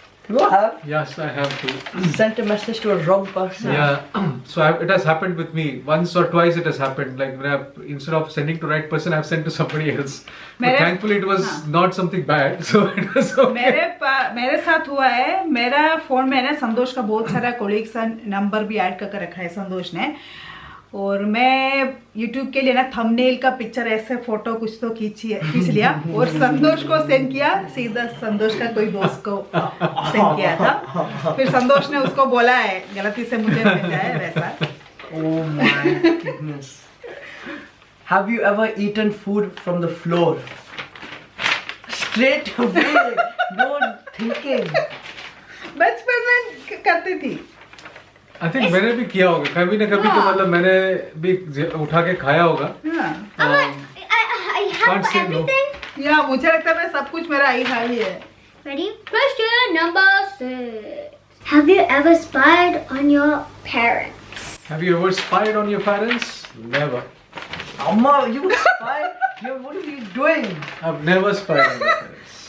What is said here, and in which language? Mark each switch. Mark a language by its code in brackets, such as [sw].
[en] You have Yes, I have to. sent a message to a wrong person. Yeah, so it has happened with me once or twice. It has happened like when instead of sending to right person, I've sent to somebody else. But thankfully, it was not something bad, so it was okay. [hi] मेरे साथ हुआ है। मेरा phone में ना संतोष का बहुत सारा कोलीग्स का नंबर भी ऐड करके रखा है संतोष ने। और मैं YouTube के लिए ना थंबनेल का पिक्चर ऐसे फोटो कुछ तो खींच लिया और संतोष को सेंड किया, सीधा संतोष का कोई दोस्त को सेंड किया था। फिर संतोष ने उसको बोला है गलती से मुझे भेजा है वैसा। [en] Oh my goodness. Have you ever eaten food from the floor? Straight away, no thinking. [hi] बचपन में करती थी। आई थिंक मैंने भी किया होगा कभी ना कभी, तो मतलब मैंने भी उठा के खाया होगा। [en] I have Can't say no. everything. [hi] या मुझे लगता है मैं सब कुछ मेरा आई खाई है। [en] Ready? Question number 6. Have you ever spied on your parents? Have you ever spied on your parents? Never. Amma, you spy? What are you doing? I've never spied on my parents.